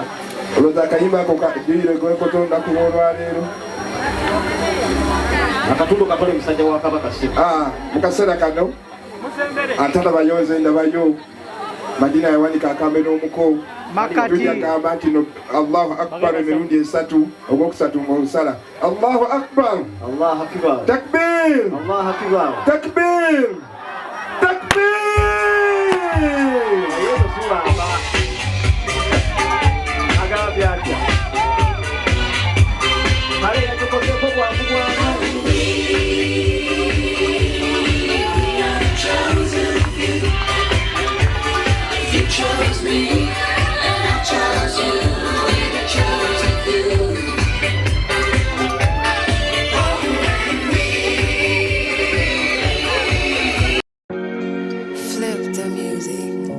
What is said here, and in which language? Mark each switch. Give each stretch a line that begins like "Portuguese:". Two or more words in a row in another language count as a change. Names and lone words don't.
Ganda: Olowooza akayimba ako kaddiire gwekotonda ku lwolwaleero. Akatundu katwale musajja wa Kabaka Ssebo. Mu kaseera kano atalabayo ndabayo Madina yawanika akambe n'omuko makati agamba nti
Arabic: الله أكبر
Ganda: emirundi esatu ogwokusatu mu lusala.
Arabic: الله أكبر. الله أكبر. Takbir. الله أكبر. تكبير. تكبير.
Ganda: Agabyatya. Kale yakozeeko bwakugwana.
English: You chose me, and I chose you, and I chose you. Flip the music.